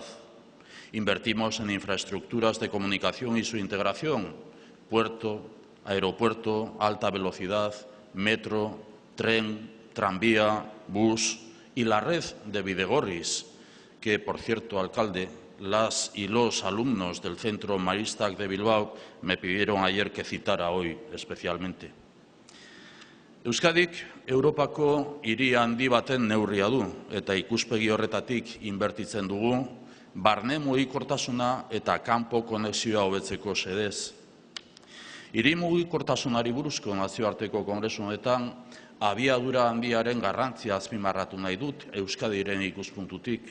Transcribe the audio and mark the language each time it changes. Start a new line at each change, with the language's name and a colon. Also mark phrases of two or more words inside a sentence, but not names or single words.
Spanish: Invertimos en infraestructuras de comunicación y su integración, puerto, aeropuerto, alta velocidad, metro, tren, tranvía, bus y la red de Bidegorris, que, por cierto, alcalde, las y los alumnos del Centro Maristak de Bilbao me pidieron ayer que citara hoy especialmente.
Basque: Euskadik Europako hiri handi baten neurria du eta ikuspegi horretatik inbertitzen dugu barne mugikortasuna eta kanpo konexioa hobetzeko xedez. Hiri mugikortasunari buruzko nazioarteko kongresu honetan abiadura handiaren garrantzia azpimarratu nahi dut Euskadiren ikuspuntutik.